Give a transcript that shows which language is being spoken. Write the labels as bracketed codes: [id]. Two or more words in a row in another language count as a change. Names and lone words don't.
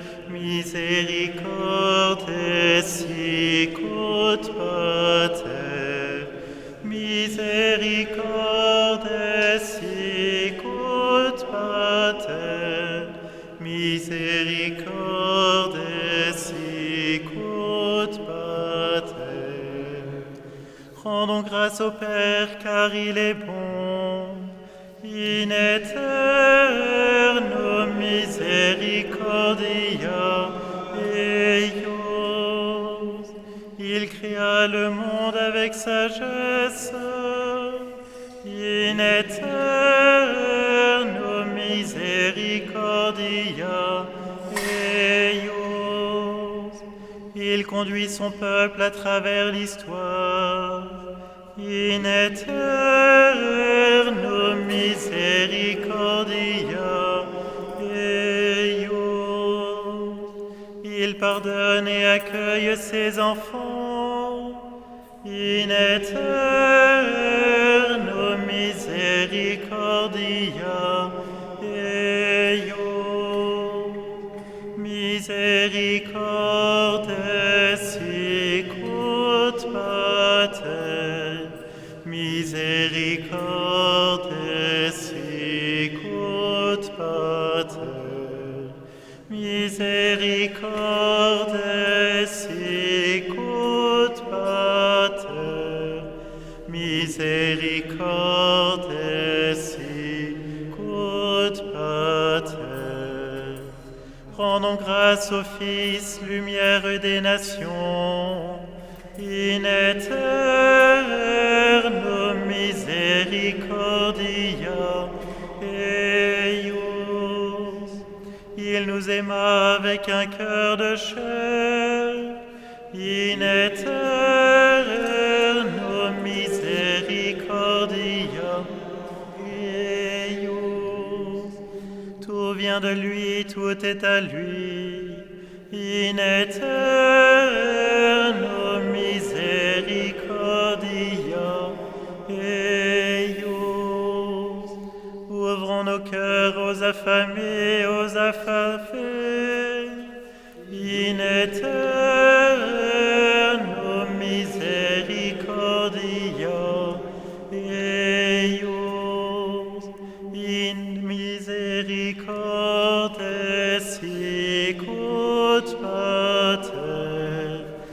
[la] misericordes sicut Pater, misericordes sicut Pater, misericordes sicut Pater. [fr] Rendons grâce au Père car il est bon. [la] In aeterno misericordia eius. [fr] Il créa le monde avec sagesse. [la] In aeterno misericordia eius. [fr] Il conduit son peuple à travers l'histoire. [la] In aeterno misericordia eius. [fr] Il pardonne et accueille ses enfants. [la] In aeterno misericordia eius. Misericordes sicut Pater, misericordes sicut Pater, misericordes sicut Pater, misericordes sicut Pater. [fr] Rendons grâce au Fils, lumière des nations. [la] In aeterno misericordia eius. [fr] Il nous aima avec un cœur de chair. [la] In aeterno misericordia eius. [fr] Tout vient de lui, tout est à lui. [la] In aeterno misericordia eius. [fr] Ouvrons nos cœurs aux affamés, aux affamés. [la] In aeterno misericordia eius. In misericordes sicut Pater,